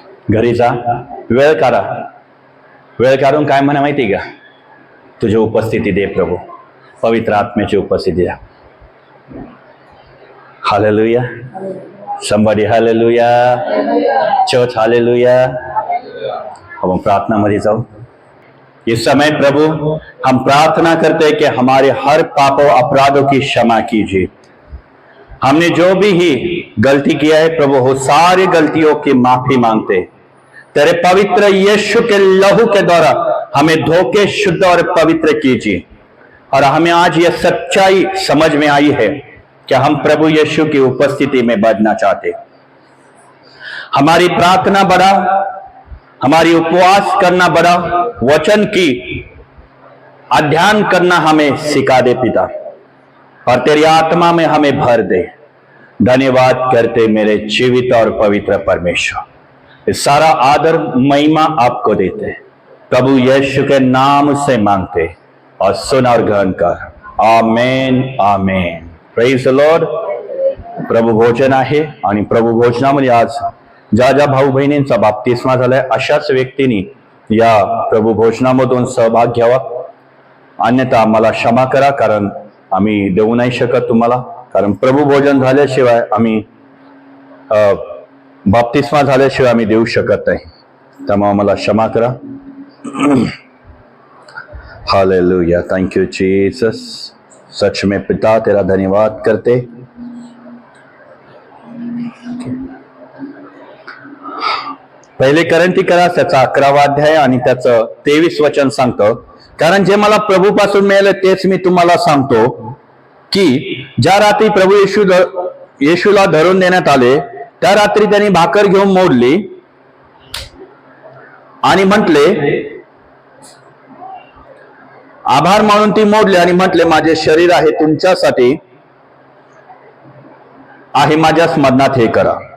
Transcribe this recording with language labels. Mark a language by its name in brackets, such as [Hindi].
[Marathi] घरी जा, वेळ काढा. वेळ काढून काय म्हणा माहिती का? तुझी उपस्थिती दे प्रभू, पवित्र आत्म्याची उपस्थिती द्या. Hallelujah. [English] somebody hallelujah. [Hindi] Church hallelujah. हम प्रार्थना मध्ये जाओ. इस समय प्रभु हम प्रार्थना करते हैं कि हमारे हर पापों अपराधों की क्षमा कीजिए. हमने जो भी ही गलती किया है प्रभु, वो सारी गलतियों की माफी मांगते. तेरे पवित्र यीशु के लहू के द्वारा हमें धोके शुद्ध और पवित्र कीजिए. और हमें आज यह सच्चाई समझ में आई है कि हम प्रभु यीशु की उपस्थिति में बढ़ना चाहते. हमारी प्रार्थना बढ़ा, हमारी उपवास करना बढ़ा, वचन की अध्ययन करना हमें सिखा दे पिता, और तेरी आत्मा में हमें भर दे. धन्यवाद करते मेरे जीवित और पवित्र परमेश्वर. इस सारा आदर महिमा आपको देते प्रभु यीशु के नाम से मांगते और सुन और ग्रहण कर. [English] Amen amen. Praise the lord. [Marathi] प्रभू भोजन आहे आणि प्रभू भोजनामध्ये आज ज्या ज्या भाऊ बहिणींचा बाप्तिस्मा झालाय अशाच व्यक्तींनी या प्रभू भोजनामधून सहभाग घ्यावा. अन्यथा आम्हाला क्षमा करा, कारण आम्ही देऊ नाही शकत तुम्हाला. कारण प्रभू भोजन झाल्याशिवाय आम्ही बाप्तिस्मा झाल्याशिवाय आम्ही देऊ शकत नाही. त्यामुळे आम्हाला क्षमा करा. [English] Hallelujah. Thank you Jesus. [Hindi] सच में पिता तेरा धन्यवाद करते. [Marathi] पहिले करंथीकरा त्याचा 11वा अध्याय आणि त्याचं 23 वचन सांगतं. कारण जे मला प्रभूपासून मिळालं तेच मी तुम्हाला सांगतो की ज्या रात्री प्रभू येशूला धरून देण्यात आले त्या रात्री त्यांनी भाकर घेऊन मोडली आणि म्हटले, आभार मानून ती मोडली आणि म्हटले, माझे शरीर आहे तुमच्यासाठी आहे, माझ्या स्मरणात हे करा.